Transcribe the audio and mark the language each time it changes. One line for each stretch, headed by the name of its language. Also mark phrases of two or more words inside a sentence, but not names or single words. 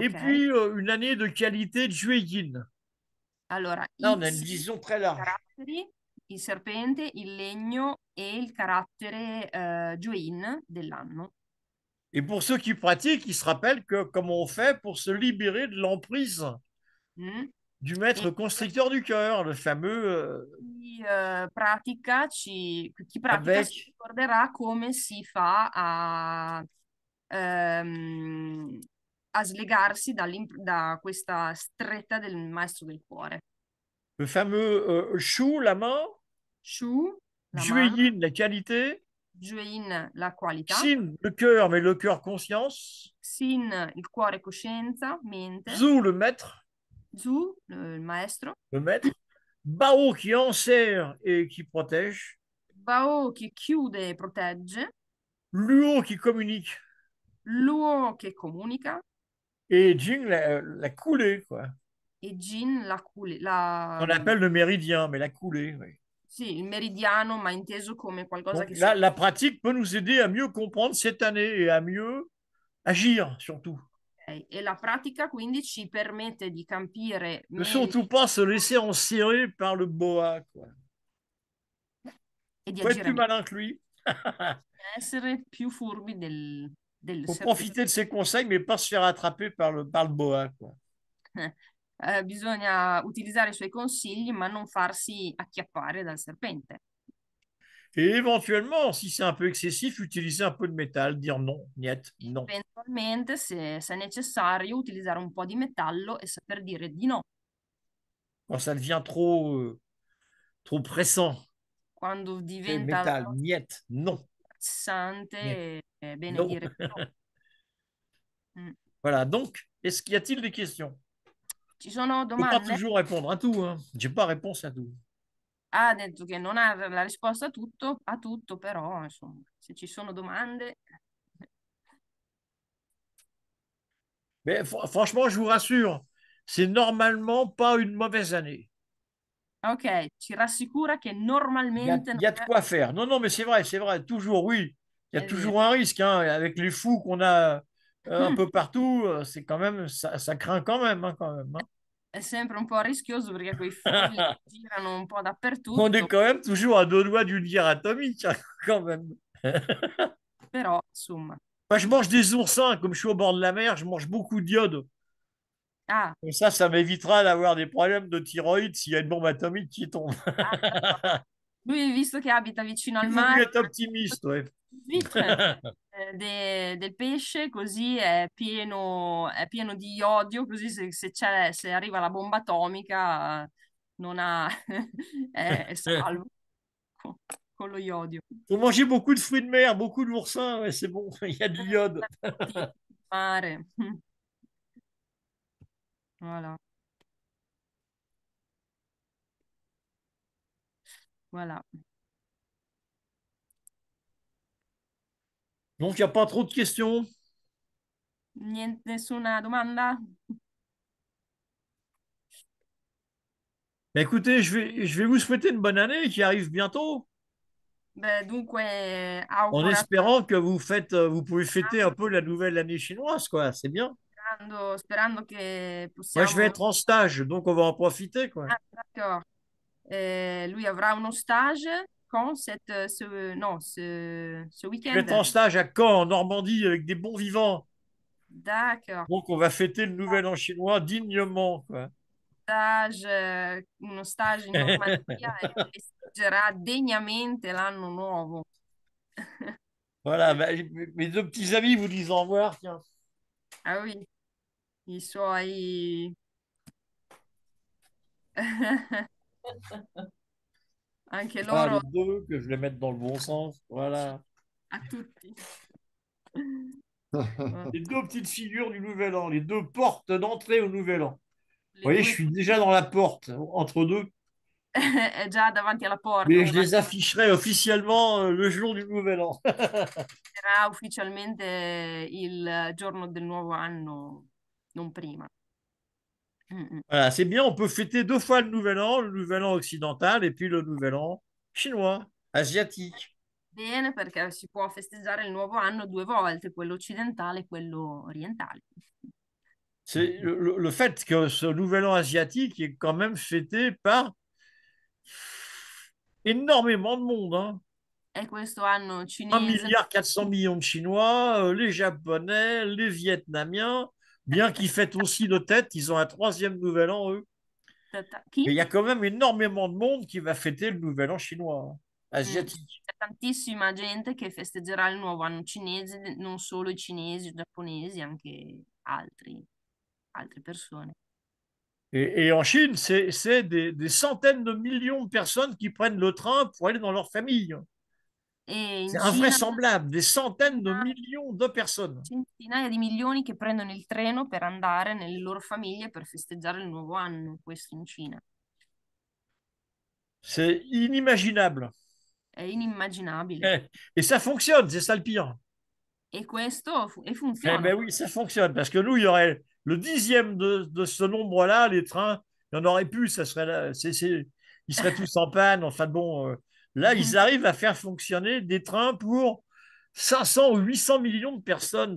French: Ok? puis une année de qualité de Tueyin.
Italian: Allora,
French: Là,
Italian: i
French: on a une vision très large.
Italian: caratteri, il serpente, il legno e il carattere Juin dell'anno.
French: Et pour ceux qui pratiquent, ils se rappellent que comment on fait pour se libérer de l'emprise Mm? du
Italian: E
French: maître constricteur du cœur, le fameux
Italian: chi pratica si
French: avec
Italian: ricorderà come si fa ehm, a slegarsi da questa stretta del maestro del cuore.
French: le fameux Shu, la main,
Italian: Shu, la mano,
French: Jueyin, la qualité,
Italian: Juin, la qualità,
French: Xin, le cœur, mais le cœur conscience,
Italian: Sin, il cuore coscienza, mente,
French: Zhu, le maître,
Italian: Zu, il maestro,
French: Bao qui enserre et qui protège,
Italian: Bao che chiude e protegge,
French: Luo qui communique,
Italian: Luo che comunica
French: et Jing, la coulée, quoi.
Italian: e Jin,
French: On appelle le méridien, mais la coulée, oui.
Italian: sì, il meridiano, ma inteso come qualcosa
French: Donc
Italian: che si...
French: là, la pratique peut nous aider à mieux comprendre cette année et à mieux agir, surtout.
Italian: E la pratica quindi ci permette di capire
French: Ne
Italian: meglio
French: surtout pas se laisser enserrer par le boa, quoi.
Italian: e di
French: Faut être
Italian: agire
French: plus
Italian: meglio,
French: malin que lui.
Italian: essere più furbi del
French: Faut
Italian: serpente.
French: profiter de ses conseils, mais pas se faire attraper par le boa, quoi.
Italian: Bisogna utilizzare i suoi consigli, ma non farsi acchiappare dal serpente.
French: Et éventuellement, si c'est un peu excessif, utiliser un peu de métal, dire non, niet, non.
Italian: Eventualmente, se è necessario, utilizzare un po' di metallo e saper dire di no.
French: Quand ça devient trop pressant.
Italian: Quando
French: C'est
Italian: diventa
French: métal, niet, non. Niet,
Italian: pressante, è bene
French: non.
Italian: dire no. Mm.
French: Voilà, donc, y a-t-il des questions?
Italian: Ci sono
French: Je ne peux pas
Italian: domande?
French: toujours répondre à tout, hein. Je n'ai pas réponse à tout.
Italian: Ha detto che non ha la risposta a tutto, però insomma, se ci sono domande...
French: Mais franchement, je vous rassure, c'est normalement pas une mauvaise année.
Italian: Ok, ci rassicura che
French: Il
Italian: normalmente non
French: y a de
Italian: è...
French: quoi faire. Non, non, mais c'est vrai, toujours, oui. Il y a
Italian: È vero.
French: toujours un risque, hein. Avec les fous qu'on a un peu partout, c'est quand même, ça craint quand même, hein.
Italian: È sempre un po' rischioso perché quei folli girano un po'
French: On est
Italian: dappertutto,
French: quand même toujours à deux doigts d'une guerre atomique, hein, quand même.
Italian: però insomma.
French: Moi, je mange des oursins, comme je suis au bord de la mer, je mange beaucoup d'iode. Ah, Comme ça m'évitera d'avoir des problèmes de thyroïde s'il y a une bombe atomique qui tombe. d'accord.
Italian: Lui, visto che abita vicino al
French: Il vaut mieux
Italian: mare,
French: être optimiste, ouais.
Italian: vite, del pesce, così è pieno di iodio, così se arriva la bomba atomica non ha, è salvo con lo iodio.
French: Faut manger beaucoup de fruits de mer, beaucoup d'oursins, ouais, c'est bon, il y a de l'iode.
Italian: Mare. Voilà.
French: Voilà. Donc, il n'y a pas trop de questions.
Italian: Niente, nessuna domanda?
French: Mais écoutez, je vais vous souhaiter une bonne année qui arrive bientôt,
Italian: Beh, dunque,
French: en
Italian: auguro
French: espérant que vous pouvez fêter un peu la nouvelle année chinoise, quoi. C'est bien.
Italian: sperando che
French: Moi, je vais
Italian: possiamo...
French: être en stage, donc on va en profiter, quoi. Ah, d'accord.
Italian: Lui avrà uno stage con no,
French: ce Je vais week-end. être en stage à Caen, en Normandie, avec des bons vivants. D'accord. Donc, on va fêter le nouvel an chinois dignement, quoi.
Italian: Uno stage in Normandia e festeggerà degnamente l'anno nuovo.
French: Voilà, bah, mes deux petits amis vous disent au revoir, tiens. Ah oui,
Italian: i suoi... Anche Ah, loro
French: les deux, que je les mette dans le bon sens. Voilà.
Italian: a tutti.
French: Les deux petites figures du nouvel an, les deux portes d'entrée au nouvel an. Vous voyez, je suis déjà dans la porte, entre deux.
Italian: è già davanti alla porta,
French: Mais je les afficherai officiellement le jour du Nouvel An.
Italian: sarà ufficialmente il giorno del nuovo anno, non prima.
French: Voilà, c'est bien, on peut fêter 2 fois le Nouvel An occidental et puis le Nouvel An chinois, asiatique.
Italian: Bene, perché si può festeggiare il nuovo anno 2 volte, quello occidentale e quello orientale.
French: C'est le fait que ce Nouvel An asiatique est quand même fêté par énormément de monde, hein.
Italian: E questo anno
French: 1
Italian: cinese,
French: milliard 400 millions de Chinois, les Japonais, les Vietnamiens, bien qu'ils fêtent aussi nos têtes, ils ont un 3e Nouvel An, eux. Mais il
Italian: chi?
French: y a quand même énormément de monde qui va fêter le Nouvel An chinois, hein, asiatique.
Italian: C'è tantissima gente che festeggerà il nuovo anno cinese, non solo i cinesi, i giapponesi, anche altre persone.
French: Et en Chine, c'est des centaines de millions de personnes qui prennent le train pour aller dans leur famille.
Italian: E in
French: C'est
Italian: Cina
French: invraisemblable, des centaines de millions de personnes.
Italian: centinaia di milioni che prendono il treno per andare nelle loro famiglie per festeggiare il nuovo anno, questo in Cina.
French: C'est inimaginable.
Italian: È inimmaginabile.
French: Et ça fonctionne, c'est ça le pire.
Italian: E questo
French: Eh
Italian: funziona.
French: ben oui, ça fonctionne. Parce que nous, il y aurait le 10e de ce nombre-là, les trains, il y en aurait plus, ça serait là, ils seraient tous en panne. Enfin bon, là, ils arrivent à faire fonctionner des trains pour 500 ou 800 millions de personnes.